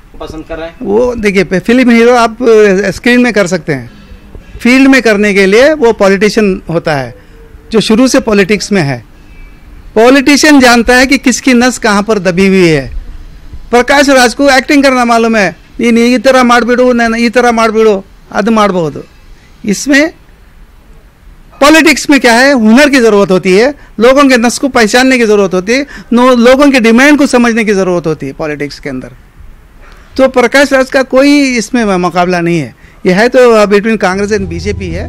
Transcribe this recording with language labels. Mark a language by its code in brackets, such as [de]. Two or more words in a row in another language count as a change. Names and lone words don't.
[hi] पसंद कर रहे हैं वो देखिए, [en] film hero [hi] आप स्क्रीन में कर सकते हैं, फील्ड में करने के लिए वो पॉलिटिशियन होता है जो शुरू से पॉलिटिक्स में है। पॉलिटिशियन जानता है कि किसकी नस कहाँ पर दबी हुई है। प्रकाश राज को एक्टिंग करना मालूम है, [kn] ಈ ಥರ ಮಾಡಿಬಿಡು, ನಾನು ಈ ಥರ ಮಾಡಿಬಿಡು, ಅದು ಮಾಡಬಹುದು। [hi] इसमें पॉलिटिक्स में क्या है, हुनर की ज़रूरत होती है, लोगों के नस को पहचानने की ज़रूरत होती है, लोगों के डिमांड को समझने की ज़रूरत होती है पॉलिटिक्स के अंदर। तो प्रकाश राज का कोई इसमें मुकाबला नहीं है, यह है तो [en] between Congress and BJP [hi] है।